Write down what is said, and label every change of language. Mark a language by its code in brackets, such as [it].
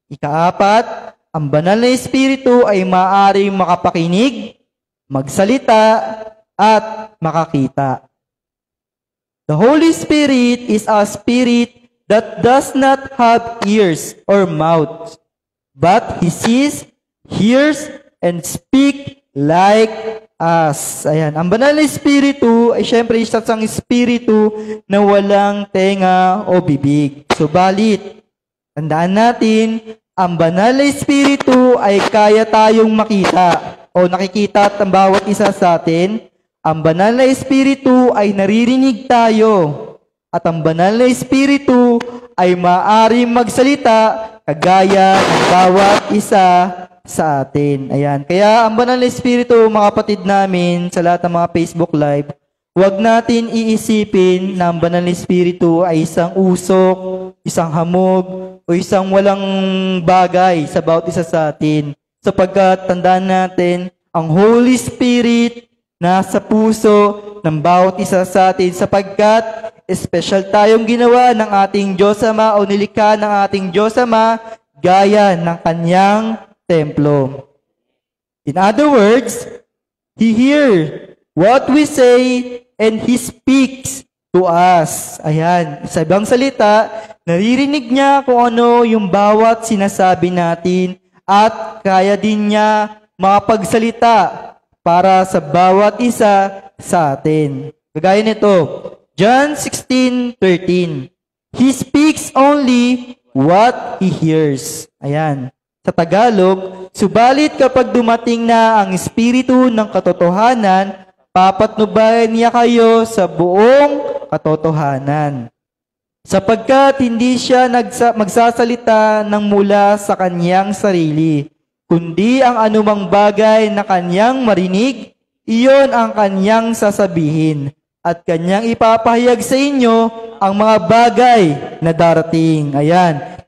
[tl] Ika-4, ang banal na Espiritu ay maaaring makapakinig, magsalita, at makakita. [en] The Holy Spirit is a spirit that does not have ears or mouth, but He sees, hears, and speaks like us. [tl] Ayan. Ang banal na Espiritu ay syempre isang Espiritu na walang tenga o bibig. Subalit, tandaan natin, ang banal na Espiritu ay kaya tayong makita o nakikita at ang bawat isa sa atin. Ang banal na Espiritu ay naririnig tayo at ang banal na Espiritu ay maaaring magsalita kagaya ng bawat isa sa atin. Ayan. Kaya ang banal na Espiritu, mga kapatid namin, sa lahat ng mga Facebook Live, huwag natin iisipin na ang banal na Espiritu ay isang usok, isang hamog, o isang walang bagay sa bawat isa sa atin. Sapagkat tandaan natin, ang Holy Spirit nasa puso ng bawat isa sa atin sapagkat special tayong ginawa ng ating Diyos Ama o nilikha ng ating Diyos Ama gaya ng kanyang templo. [en] In other words, He hears what we say and He speaks to us. [tl] Ayan, sa ibang salita, naririnig niya kung ano yung bawat sinasabi natin at kaya din niya makapagsalita para sa bawat isa sa atin. Kagaya nito, John 16:13. [en] He speaks only what He hears. [tl] Ayan. Sa Tagalog, subalit kapag dumating na ang Espiritu ng katotohanan, papatnubayan niya kayo sa buong katotohanan. Sapagkat hindi siya magsasalita ng mula sa kanyang sarili, kundi ang anumang bagay na kanyang marinig, iyon ang kanyang sasabihin, at kanyang ipapahayag sa inyo ang mga bagay na darating. Ayan.